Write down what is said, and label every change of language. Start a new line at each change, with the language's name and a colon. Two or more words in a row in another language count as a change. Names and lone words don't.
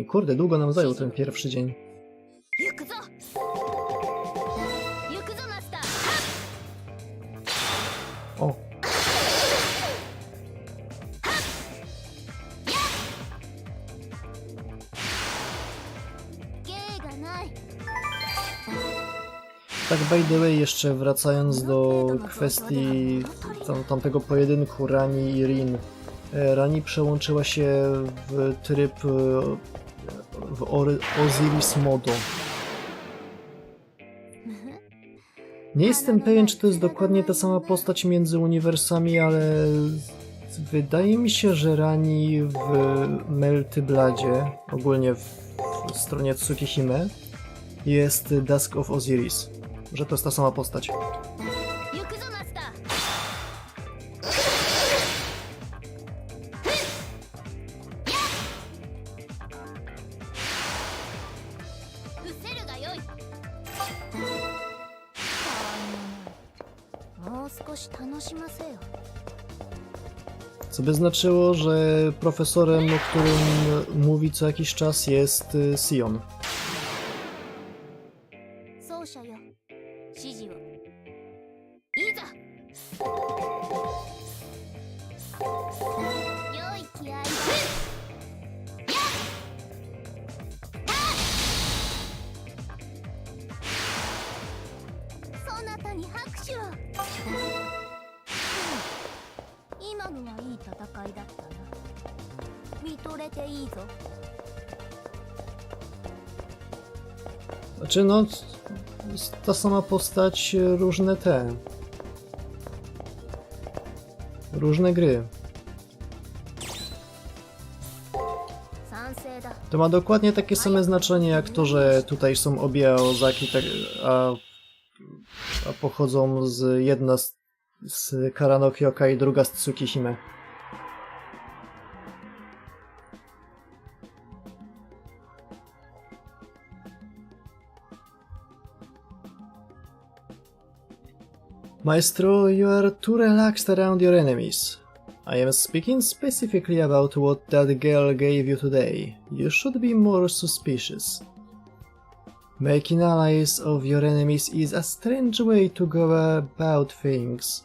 Polish: Kurde, długo nam zajął ten pierwszy dzień.
Japanese: 行くぞ。行くぞマスター。
Polish: O,
Japanese: 芸がない。
English: tak by the way,
Polish: jeszcze wracając do kwestii tamtego pojedynku Rani i Rin. Rani przełączyła się w tryb Osiris Modo. Nie jestem pewien, czy to jest dokładnie ta sama postać między uniwersami, ale wydaje mi się, że Rani w Meltybladzie, ogólnie w stronie Tsukihime, jest Dusk of Osiris. Że to jest ta sama postać.
Japanese: 行くぞマスター。伏せるがよい。もう少し楽しませよ。
Polish: Co by znaczyło, że profesorem, o którym mówi co jakiś czas, jest Sion.
Japanese: 奏者よ、指示を。いざ。良い気合いだ。そなたに拍手を。今のはいい戦いだったな。見とれていいぞ。
Polish: Znaczy, no, ta sama postać, różne różne gry.
Japanese: 賛成
Polish: To ma dokładnie takie same znaczenie jak to, że tutaj są obie Ozaki, a pochodzą jedna z Karanokioka i druga z Tsukishime.
English: Maestro, you are too relaxed around your enemies. I am speaking specifically about what that girl gave you today. You should be more suspicious. Making allies of your enemies is a strange way to go about things.